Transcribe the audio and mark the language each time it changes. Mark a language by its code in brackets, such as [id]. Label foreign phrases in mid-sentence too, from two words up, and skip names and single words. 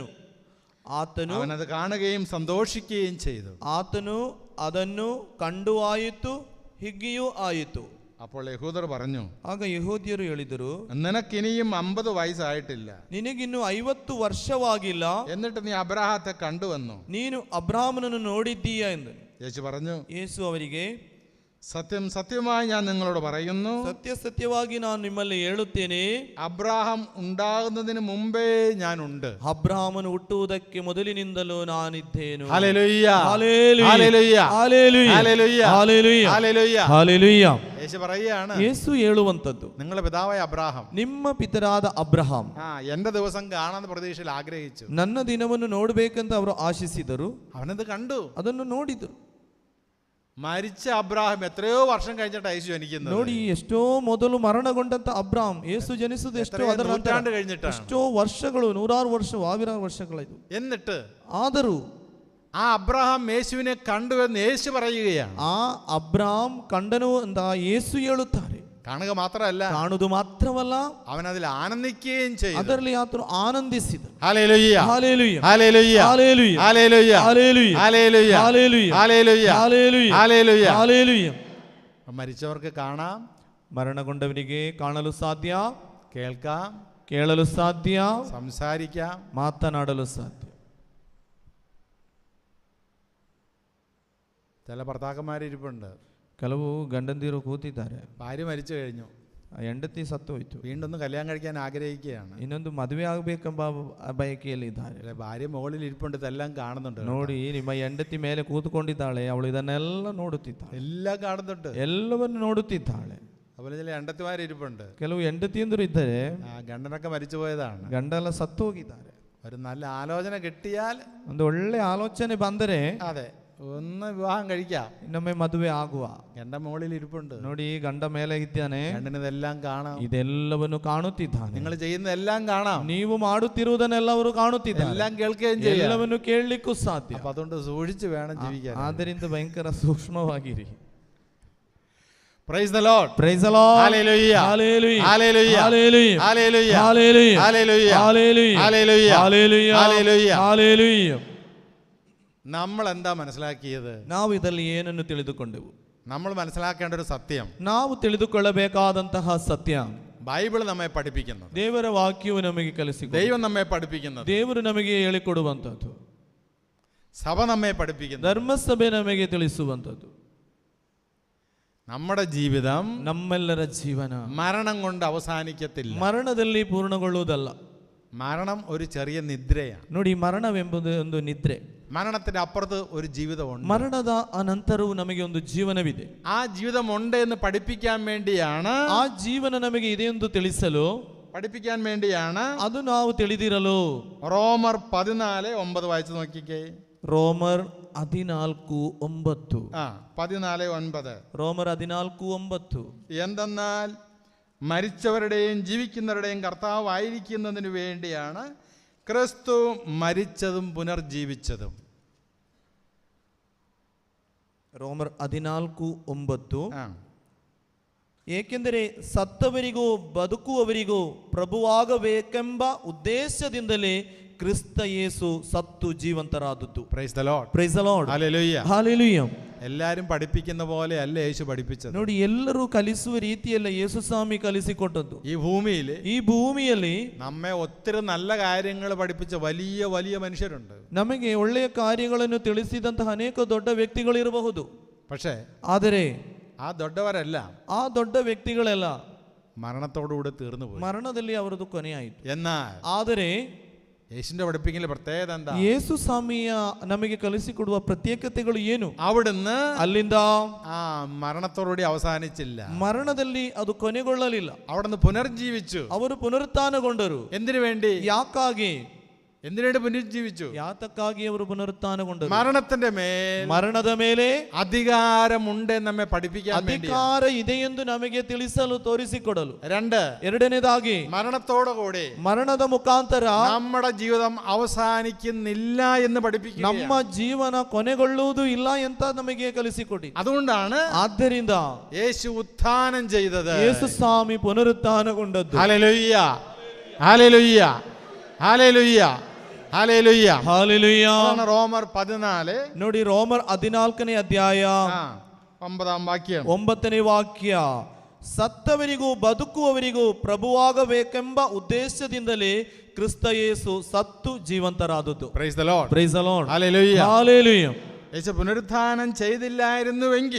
[ml] അവനത് കാണുകയും സന്തോഷിക്കുകയും ചെയ്തു. [kn] ಆತನು ಅದನ್ನು ಕಂಡು ಆಯಿತು, ಹಿಗ್ಗಿಯೂ ಆಯಿತು. [ml] അപ്പോൾ യഹൂദർ പറഞ്ഞു, [kn] ಆಗ ಯಹೂದ್ಯರು ಹೇಳಿದರು, [ml] നിനക്കിനിയും 50 വയസ്സായിട്ടില്ല, [kn] ನಿನಗಿನ್ನು 50 ವರ್ಷವಾಗಿಲ್ಲ, [ml] എന്നിട്ട് നീ അബ്രാഹത്തെ കണ്ടുവന്നു. [kn] ನೀನು ಅಬ್ರಹಾಮನನ್ನು ನೋಡಿದ್ದೀಯ ಎಂದನು. [ml] യേശു പറഞ്ഞു, [kn] ಯೇಸು ಅವರಿಗೆ, [ml] സത്യം സത്യമായി ഞാൻ നിങ്ങളോട് പറയുന്നു, [kn] ಸತ್ಯ ಸತ್ಯವಾಗಿ ನಾನು ನಿಮ್ಮಲ್ಲಿ ಹೇಳುತ್ತೇನೆ, [ml] അബ്രാഹാം ഉണ്ടാകുന്നതിന് മുമ്പേ ഞാനുണ്ട്. [kn] ಅಬ್ರಹಾಮನು ಹುಟ್ಟುವುದಕ್ಕೆ ಮೊದಲಿನಿಂದಲೂ ನಾನಿದ್ದೇನು. [ml] ഹല്ലേലൂയ, ഹല്ലേലൂയ, ഹല്ലേലൂയ, ഹല്ലേലൂയ, ഹല്ലേലൂയ, ഹല്ലേലൂയ, ഹല്ലേലൂയ. ഹല്ലേലൂയ. യേശു പറയുകയാണ്, [kn] യേಸು ಹೇಳುವಂತದ್ದು, [ml] നിങ്ങളുടെ പിതാവായ അബ്രാഹാം [kn] ನಿಮ್ಮ ಪಿತರಾದ ಅಬ್ರಹಾಂ [ml] എന്റെ ദിവസം കാണാമെന്ന പ്രതീക്ഷയിൽ ആഗ്രഹിച്ചു. [kn] ನನ್ನ ದಿನವನ್ನು ನೋಡಬೇಕಂತ ಅವರು ಆಶಿಸಿದರು. [ml] അവനത് കണ്ടു, [kn] ಅದನ್ನು ನೋಡಿದರು. [ml] മരിച്ച അബ്രാഹാം എത്രയോ വർഷം കഴിഞ്ഞിട്ട് യേശു ജനിക്കുന്നത്. [kn] ನೋಡಿ, ಎಷ್ಟೋ ಮೊದಲು ಮರಣಗೊಂಡಂತ ಅಬ್ರಾಮ್ ಯೇಸು ಜನಿಸುವುದು ಎಷ್ಟೋ ಅದರ [ml] നൂറ്റാണ്ട് കഴിഞ്ഞിട്ടാണ്. [kn] ಎಷ್ಟೋ ವರ್ಷಗಳು, 100 ವರ್ಷ, 1000 ವರ್ಷಗಳಾಯ್ತು. [ml] എന്നിട്ട് [kn] ಆದರೂ [ml] ആ അബ്രാഹാം യേശുവിനെ കണ്ടുവെന്ന് യേശു പറയുകയാണ്. [kn] ಆ ಅಬ್ರಾಮ್ ಕಂಡನು ಅಂತ ಯೇಸು ಹೇಳುತ್ತಾರೆ. [ml] കാണുക മാത്രമല്ല, [kn] ಕಾಣುವುದು ಮಾತ್ರವಲ್ಲ, [ml] അവൻ അതിൽ ആനന്ദിക്കുകയും ചെയ്തു. [kn] ಅದರಲ್ಲಿ ಆತನು ಆನಂದಿಸಿದನು. [ml] ഹല്ലേലൂയ, ഹല്ലേലൂയ, ഹല്ലേലൂയ, ഹല്ലേലൂയ, ഹല്ലേലൂയ, ഹല്ലേലൂയ, ഹല്ലേലൂയ, ഹല്ലേലൂയ, ഹല്ലേലൂയ, ഹല്ലേലൂയ, ഹല്ലേലൂയ. ഹല്ലേലൂയ. മരിച്ചവർക്ക് കാണാം, [kn] ಮರಣಗೊಂಡವನಿಗೆ ಕಾಣಲು ಸಾಧ್ಯ, [ml] കേൾക്കാം, [kn] ಕೇಳಲು ಸಾಧ್ಯ, [ml] സംസാരിക്കാം. [kn] ಮಾತನಾಡಲು ಸಾಧ್ಯ. [ml] ചില ഭർത്താക്കന്മാരിപ്പുണ്ട്, [kn] ಕೆಲವು ಗಂಡಂದಿರು ಕೂತಿದ್ದಾರೆ, [ml] ഭാര്യ മരിച്ചു കഴിഞ്ഞു, [kn] ಹೆಂಡತಿ ಸತ್ತು ಹೋಯ್ತು, [ml] വീണ്ടും ഒന്ന് കല്യാണം കഴിക്കാൻ ആഗ്രഹിക്കുകയാണ്. [kn] ಇನ್ನೊಂದು ಮದುವೆ ಆಗಬೇಕೆಂಬ ಬಯಕೆಯಲ್ಲಿ ಇದ್ದಾರೆ. [ml] ഭാര്യ മുകളിൽ ഇരിപ്പുണ്ട്, ഇതെല്ലാം കാണുന്നുണ്ട്. [kn] ನೋಡಿ, ನಿಮ್ಮ ಹೆಂಡತಿ ಮೇಲೆ ಕೂತ್ಕೊಂಡಿದ್ದಾಳೆ, ಅವಳು ಇದನ್ನೆಲ್ಲ ನೋಡುತ್ತಿದ್ದಾಳೆ, [ml] എല്ലാം കാണുന്നുണ്ട്, [kn] ಎಲ್ಲವನ್ನು ನೋಡುತ್ತಿದ್ದಾಳೆ. [ml] അതുപോലെ ചില എണ്ടത്തിമാരിപ്പുണ്ട്, [kn] ಕೆಲವು ಹೆಂಡತಿಯಂದರು ಇದ್ದರೆ [ml] ഗണ്ടനൊക്കെ മരിച്ചു പോയതാണ്, [kn] ಗಂಡೆಲ್ಲ ಸತ್ತು ಹೋಗಿದ್ದಾರೆ. [ml] ഒരു നല്ല ആലോചന കിട്ടിയാൽ, [kn] ಒಂದು ಒಳ್ಳೆ ಆಲೋಚನೆ ಬಂದರೆ [ml] അതെ, ഒന്ന് വിവാഹം കഴിക്കാം. [kn] ಇನ್ನೊಮ್ಮೆ ಮದುವೆ ಆಗುವ. [ml] ഗണ്ട മുകളിൽ ഇരിപ്പുണ്ട്, [kn] ನೋಡಿ, ಗಂಡ ಮೇಲೆ ಇದ್ದಾನೆ, [ml] ഗണ്ടന് ഇതെല്ലാം കാണാം, [kn] ಇದೆಲ್ಲವನ್ನು ಕಾಣುತ್ತಿದ್ದಾನೆ. [ml] നിങ്ങൾ ചെയ്യുന്നതെല്ലാം കാണാം, [kn] ನೀವು ಮಾಡುತ್ತಿರುವುದನ್ನೆಲ್ಲವರು ಕಾಣುತ್ತಿದ್ದಾರೆ, [ml] എല്ലാം കേൾക്കുകയും ചെയ്യാം. [kn] ಎಲ್ಲವನ್ನು ಕೇಳಲಿಕ್ಕೂ ಸಾಧ್ಯ. [ml] അപ്പൊ അതുകൊണ്ട് സൂക്ഷിച്ച് വേണം ജീവിക്കാൻ. [kn] ಆದ್ದರಿಂದ ಭಯಂಕರ ಸೂಕ್ಷ್ಮವಾಗಿರಿ. [en] Praise the Lord, Praise the Lord, [ml] ഹല്ലേലൂയ, ഹല്ലേലൂയ, ഹല്ലേലൂയ, ഹല്ലേലൂയ, ഹല്ലേലൂയ, ഹല്ലേലൂയ, ഹല്ലേലൂയ, ഹല്ലേലൂയ, ഹല്ലേലൂയ, ഹല്ലേലൂയ, ഹല്ലേലൂയ. ഹല്ലേലൂയ. നമ്മൾ എന്താ മനസ്സിലാക്കിയത്? [kn] ನಾವು ಇದರಲ್ಲಿ ಏನನ್ನು ತಿಳಿದುಕೊಂಡೆವು? [ml] നമ്മൾ മനസ്സിലാക്കേണ്ട ഒരു സത്യം, [kn] ನಾವು ತಿಳಿದುಕೊಳ್ಳಬೇಕಾದಂತಹ ಸತ್ಯ, [ml] ബൈബിൾ നമ്മെ പഠിപ്പിക്കുന്നത്, [kn] ದೇವರ ವಾಕ್ಯವು ನಮಗೆ ಕಲಿಸಿಕೊಡುವುದು, [ml] ദൈവം നമ്മെ പഠിപ്പിക്കുന്നത്, [kn] ದೇವರು ನಮಗೆ ಹೇಳಿಕೊಡುವಂಥದ್ದು, [ml] സഭ നമ്മെ പഠിപ്പിക്കുന്നത്, [kn] ಧರ್ಮಸಭೆ ನಮಗೆ ತಿಳಿಸುವಂಥದ್ದು. [ml] നമ്മുടെ ജീവിതം, [kn] ನಮ್ಮೆಲ್ಲರ ಜೀವನ [ml] മരണം കൊണ്ട് അവസാനിക്കത്തില്ല. [kn] ಮರಣದಲ್ಲಿ ಪೂರ್ಣಗೊಳ್ಳುವುದಲ್ಲ. [ml] മരണം ഒരു ചെറിയ നിദ്രയാണ്. [kn] ನೋಡಿ, ಮರಣವೆಂಬುದು ಒಂದು ನಿದ್ರೆ. [ml] മരണത്തിന്റെ അപ്പുറത്ത് ഒരു ജീവിതമുണ്ട്. [kn] ಮರಣದ ಅನಂತರವೂ ನಮಗೆ ಒಂದು ಜೀವನವಿದೆ. [ml] ആ ജീവിതമുണ്ട് എന്ന് പഠിപ്പിക്കാൻ വേണ്ടിയാണ്, [kn] ಆ ಜೀವನ ನಮಗೆ ಇದೆ ಎಂದು ತಿಳಿಸಲು, [ml] പഠിപ്പിക്കാൻ വേണ്ടിയാണ് [kn] ಅದು ನಾವು ತಿಳಿದಿರಲು. [ml] റോമർ 14:9 വായിച്ചു നോക്കിക്കേ. [kn] ರೋಮರ್ 14:9. 14:9. ರೋಮರ್ 14:9. [ml] എന്തെന്നാൽ മരിച്ചവരുടെയും ജീവിക്കുന്നവരുടെയും കർത്താവായിരിക്കുന്നതിന് വേണ്ടിയാണ് ക്രിസ്തു മരിച്ചതും പുനർജീവിച്ചതും. [kn] ರೋಮರ್ 14:9. ಏಕೆಂದರೆ ಸತ್ತವರಿಗೂ ಬದುಕುವವರಿಗೂ ಪ್ರಭುವಾಗಬೇಕೆಂಬ ಉದ್ದೇಶದಿಂದಲೇ ಕ್ರಿಸ್ತ ಯೇಸು ಸತ್ತು ಜೀವಂತರಾದದ್ದು. [en] Praise the Lord. Praise the Lord. [ml] ഹല്ലേലൂയ. [kn] ಹಾಲೆಲೂಯ. [ml] എല്ലാരും പഠിപ്പിക്കുന്ന പോലെ അല്ല യേശു പഠിപ്പിച്ചത്. [kn] ನೋಡಿ, ಎಲ್ಲರೂ ಕಲಿಸುವ ರೀತಿಯಲ್ಲ ಯೇಸು ಸ್ವಾಮಿ ಕಲಿಸಿಕೊಟ್ಟದ್ದು. [ml] ഈ ഭൂമിയിൽ നമ്മെ ഒത്തിരി നല്ല കാര്യങ്ങൾ പഠിപ്പിച്ച വലിയ വലിയ മനുഷ്യരുണ്ട്. [kn] ನಮಗೆ ಒಳ್ಳೆಯ ಕಾರ್ಯಗಳನ್ನು ತಿಳಿಸಿದಂತಹ ಅನೇಕ ದೊಡ್ಡ ವ್ಯಕ್ತಿಗಳಿರಬಹುದು. [ml] പക്ഷേ [kn] ಆದರೆ [ml] ആ ദൊഡ്ഡവരെല്ലാം [kn] ಆ ದೊಡ್ಡ ವ್ಯಕ್ತಿಗಳೆಲ್ಲ [ml] മരണത്തോടുകൂടി തീർന്നു പോയി. [kn] ಮರಣದಲ್ಲಿ ಅವರದು ಕೊನೆಯಾಯಿತು. [ml] എന്നാൽ [kn] ಆದರೆ [ml] യേശുവിന്റെ പഠിപ്പിക്കൽ പ്രത്യേകത എന്താ? [kn] ಯೇಸು ಸ್ವಾಮಿಯ ನಮಗೆ ಕಲಿಸಿಕೊಡುವ ಪ್ರತ್ಯೇಕತೆಗಳು ಏನು? [ml] അവിടുന്ന് [kn] ಅಲ್ಲಿಂದ [ml] ആ മരണത്തോടുകൂടി അവസാനിച്ചില്ല. [kn] ಮರಣದಲ್ಲಿ ಅದು ಕೊನೆಗೊಳ್ಳಲಿಲ್ಲ. [ml] അവിടുന്ന് പുനർജീവിച്ചു. [kn] ಅವರು ಪುನರುತ್ಥಾನಗೊಂಡರು. [ml] എന്തിനു വേണ്ടി? [kn] ಯಾಕಾಗಿ? [ml] എന്തിനായിട്ട് പുനർജീവിച്ചു? [kn] ಯಾತಕ್ಕಾಗಿ ಅವರು ಪುನರುತ್ಥಾನಗೊಂಡರು? [ml] മരണത്തിന്റെ മേൽ, [kn] ಮರಣದ ಮೇಲೆ [ml] അധികാരമുണ്ട് നമ്മെ പഠിപ്പിക്കാൻ വേണ്ടി. [kn] ಅಧಿಕಾರ ಇದೆ ಎಂದು ನಮಗೆ ತಿಳಿಸಲು ತೋರಿಸಿಕೊಡಲು. ಎರಡನೇದಾಗಿ [ml] മരണത്തോടുകൂടി [kn] ಮರಣದ ಮುಖಾಂತರ [ml] നമ്മുടെ ജീവിതം അവസാനിക്കുന്നില്ല എന്ന് പഠിപ്പിക്കുക. [kn] ನಮ್ಮ ಜೀವನ ಕೊನೆಗೊಳ್ಳುವುದು ಇಲ್ಲ ಅಂತ ನಮಗೆ ಕಲಿಸಿಕೊಡಿ. [ml] അതുകൊണ്ടാണ് [kn] ಆದ್ದರಿಂದ [ml] യേശു ഉത്ഥാനം ചെയ്തത്. [kn] ಯೇಸು ಸ್ವಾಮಿ ಪುನರುತ್ಥಾನಗೊಂಡದ್ದು. [ml] ഹല്ലേലൂയ, ഹല്ലേലൂയ, ഹല്ലേലൂയ, ഹല്ലേലൂയ, [kn] ಹಾಲೆಲೂಯ. [ml] റോമർ 14 [kn] ನೋಡಿ, ರೋಮರ್ 14ನೇ ಅಧ್ಯಾಯ [ml] 9ാം വാക്യം. [kn] 9ನೇ ವಾಕ್ಯ. ಸತ್ತವರಿಗೂ ಬದುಕುವವರಿಗೂ ಪ್ರಭುವಾಗಬೇಕೆಂಬ ಉದ್ದೇಶದಿಂದಲೇ ಕ್ರಿಸ್ತ ಯೇಸು ಸತ್ತು ಜೀವಂತರಾದದ್ದು. [en] Praise the Lord. Praise the Lord. [ml] ഹല്ലേലൂയ. [kn] ಹಾಲೆಲೂಯ. [ml] യേശു പുനരുത്ഥാനം ചെയ്തില്ലായിരുന്നുവെങ്കിൽ,